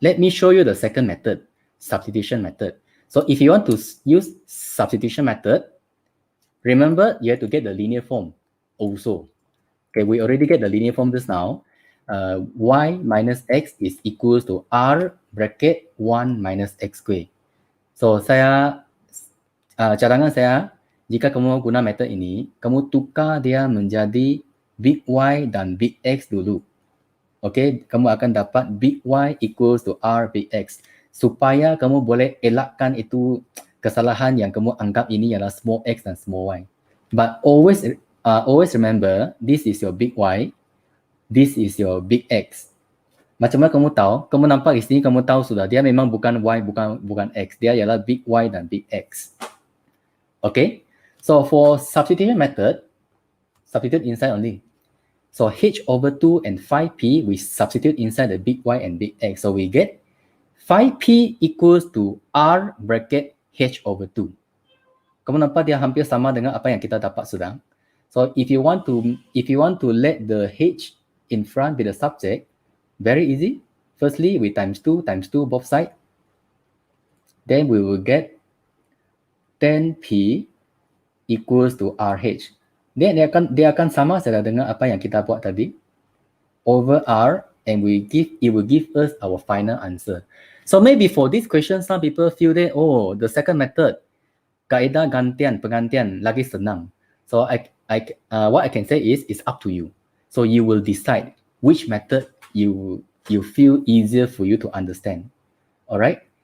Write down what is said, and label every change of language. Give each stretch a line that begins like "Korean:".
English: Let me show you the second method, substitution method. So if you want to use substitution method, remember you have to get the linear form also. Okay, we already get the linear form just now. Y minus X is equals to R bracket 1 minus X square.
Malay: So cadangan saya, jika kamu guna method ini, kamu tukar dia menjadi big Y dan big X dulu.
English: Okay,
Malay: kamu akan dapat
English: big Y equals to R big X.
Malay: Supaya kamu boleh elakkan itu kesalahan yang kamu anggap ini adalah small x dan small y.
English: But always remember, this is your big Y, this is your big X.
Malay: Macam mana kamu tahu? Kamu nampak di sini, kamu tahu sudah dia memang bukan Y, bukan X. Dia ialah big Y dan big X. Okay?
English: So for substitution method, substitute inside only. So H over 2 and 5P, we substitute inside the big Y and big X. So we get 5P equals to R bracket H over 2.
Malay: Kamu nampak dia hampir sama dengan apa yang kita dapat sudah.
English: So if you want to let the H in front be the subject, very easy. Firstly, we times 2 both sides. Then we will get 10P equals to RH.
Malay: Then dia akan sama saja dengan apa yang kita buat tadi.
English: Over R, and it will give us our final answer. So maybe for this question, some people feel that, oh, the second method,
Malay: kaedah penggantian lagi senang.
English: So what I can say is, it's up to you. So you will decide which method you feel easier for you to understand. All right?